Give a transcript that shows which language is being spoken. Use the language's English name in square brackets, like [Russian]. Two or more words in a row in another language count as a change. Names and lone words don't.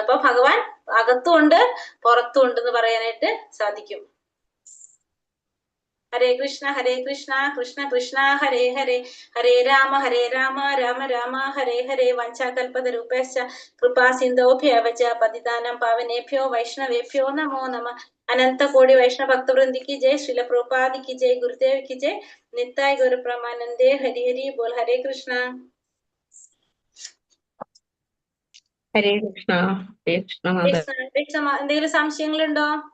[Malayalam] അപ്പൊ ഭഗവാൻ അകത്തുമുണ്ട് പുറത്തുമുണ്ട് എന്ന് പറയാനായിട്ട് സാധിക്കും. [Sanskrit] ഹരേ കൃഷ്ണ കൃഷ്ണ കൃഷ്ണ ഹരേ ഹരേ, ഹരേ രാമ രാമ രാമ ഹരേ ഹരേ. വഞ്ചാകൽപതരൂപേശ്ച കൃപാ സിന്ധോഭ്യവച പതിതാനം പാവനേഭ്യോ വൈഷ്ണവേഭ്യോ നമോ നമ. [Malayalam] അനന്ത കോടി വൈഷ്ണവ ഭക്തവൃന്ദിക്ക് ജയ്. ശ്രീല പ്രഭുപാദിക്ക് ജയ്. ഗുരുദേവിക്ക് ജയ്. [Bangla] নিতাই গুরু প্রমানন্দে. হরি হরি বোল. [Sanskrit] ഹരേ കൃഷ്ണ. ഹരേ കൃഷ്ണ. ഹരേ കൃഷ്ണ. [Malayalam] എന്തെങ്കിലും സംശയങ്ങളുണ്ടോ?